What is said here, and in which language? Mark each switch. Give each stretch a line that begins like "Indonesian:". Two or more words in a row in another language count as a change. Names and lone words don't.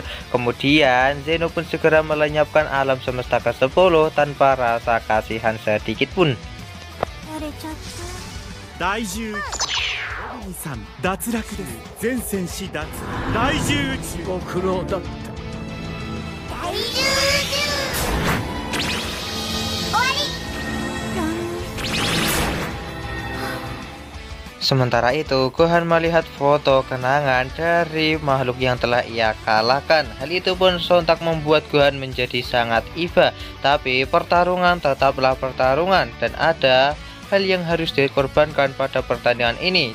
Indonesian: Kemudian Zeno pun segera melenyapkan alam semesta ke-10 tanpa rasa kasihan sedikit pun.
Japanese: 第10ロビンさん脱落です。全戦士脱。第10宇宙ご苦労だった。大宇宙終わり。
Indonesian: Sementara itu, Gohan melihat foto kenangan dari makhluk yang telah ia kalahkan. Hal itu pun sontak membuat Gohan menjadi sangat iba. Tapi pertarungan tetaplah pertarungan dan ada hal yang harus dikorbankan pada pertandingan ini.